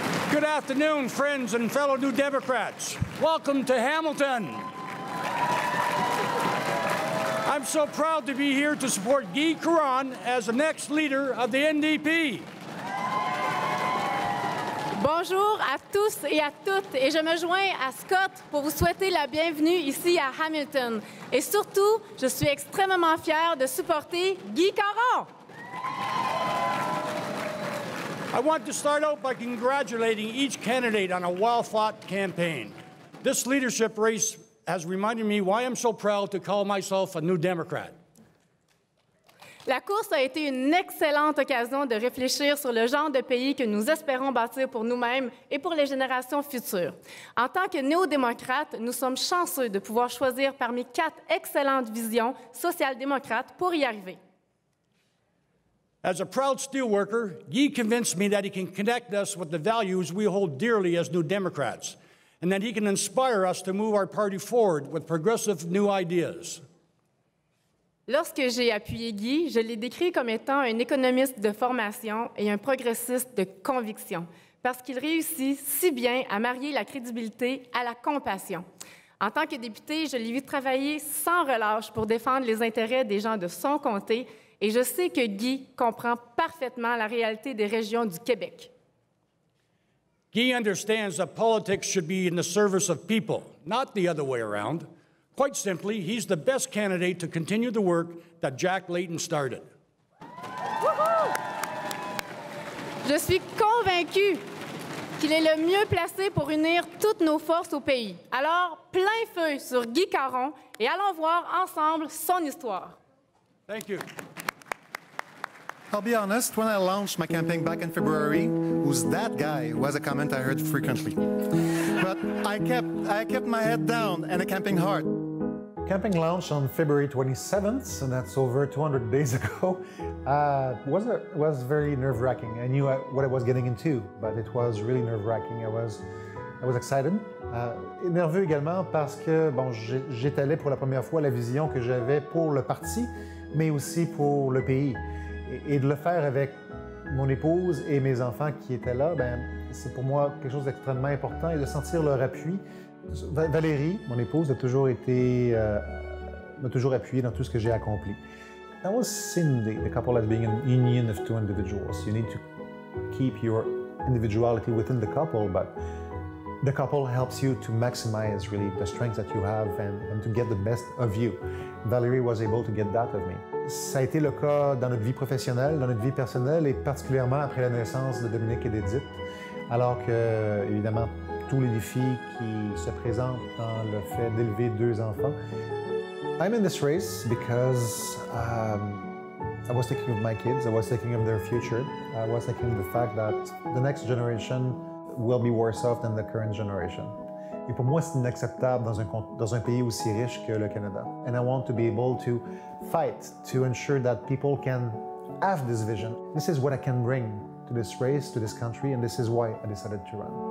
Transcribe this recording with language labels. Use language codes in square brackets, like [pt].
[en] Good afternoon, friends and fellow New Democrats. Welcome to Hamilton. I'm so proud to be here to support Guy Caron as the next leader of the NDP. [fr] Bonjour à tous et à toutes, et je me joins à Scott pour vous souhaiter la bienvenue ici à Hamilton. Et surtout, je suis extrêmement fière de supporter Guy Caron. [en] I want to start out by congratulating each candidate on a well-fought campaign. This leadership race has reminded me why I'm so proud to call myself a New Democrat. [fr] La course a été une excellente occasion de réfléchir sur le genre de pays que nous espérons bâtir pour nous-mêmes et pour les générations futures. En tant que néo-démocrates, nous sommes chanceux de pouvoir choisir parmi 4 excellentes visions social-démocrates pour y arriver. [en] As a proud steelworker, Guy convinced me that he can connect us with the values we hold dearly as New Democrats, and that he can inspire us to move our party forward with progressive new ideas. [fr] Lorsque j'ai appuyé Guy, je l'ai décrit comme étant un économiste de formation et un progressiste de conviction, parce qu'il réussit si bien à marier la crédibilité à la compassion. En tant que député, je l'ai vu travailler sans relâche pour défendre les intérêts des gens de son comté, et je sais que Guy comprend parfaitement la réalité des régions du Québec. [en] Guy understands that politics should be in the service of people, not the other way around. Quite simply, he's the best candidate to continue the work that Jack Layton started. [fr] Je suis convaincue qu'il est le mieux placé pour unir toutes nos forces au pays. Alors, plein feu sur Guy Caron et allons voir ensemble son histoire. [en] Thank you. I'll be honest, when I launched my campaign back in February, "Who's that guy?" was a comment I heard frequently. But I kept my head down and camping hard. Camping launched on February 27th, and that's over 200 days ago. Was very nerve-wracking. I knew what I was getting into, but it was really nerve-wracking. I was excited. [fr] Nerveux également parce que bon, j'étalais pour la première fois la vision que j'avais pour le parti, mais aussi pour le pays. Et de le faire avec mon épouse et mes enfants qui étaient là, ben, c'est pour moi quelque chose d'extrêmement important et de sentir leur appui. Valérie, mon épouse, a toujours été m'a toujours appuyé dans tout ce que j'ai accompli. [en] That was seen the couple as being a union of two individuals. You need to keep your individuality within the couple, but the couple helps you to maximize really the strengths that you have and to get the best of you. Valerie was able to get that of me. [fr] Ça a été le cas dans notre vie professionnelle, dans notre vie personnelle et particulièrement après la naissance de Dominique et d'Edith, alors que, évidemment, tous les défis qui se présentent dans le fait d'élever deux enfants. [en] I'm in this race because I was thinking of my kids, I was thinking of their future, I was thinking of the fact that the next generation will be worse off than the current generation. [fr] Et pour moi, c'est inacceptable dans un pays aussi riche que le Canada. [en] And I want to be able to fight to ensure that people can have this vision. This is what I can bring to this race, to this country, and this is why I decided to run.